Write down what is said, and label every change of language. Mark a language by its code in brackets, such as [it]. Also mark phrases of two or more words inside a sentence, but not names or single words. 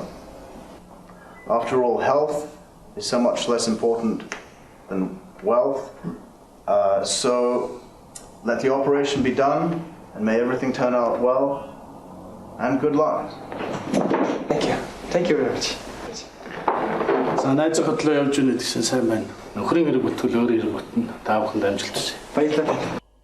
[en] After all, health is so much less important than wealth, so let the operation be done, and may everything turn out well, and good luck. Thank you. Thank you very much. [mn] За найз хөтлөө явж өгнө гэсэн сайн байна. Нөхрийн хэрэг бүтвэл өөр хэрэг бүтэн та бүхэнд амжилт хүсье. Баярлалаа.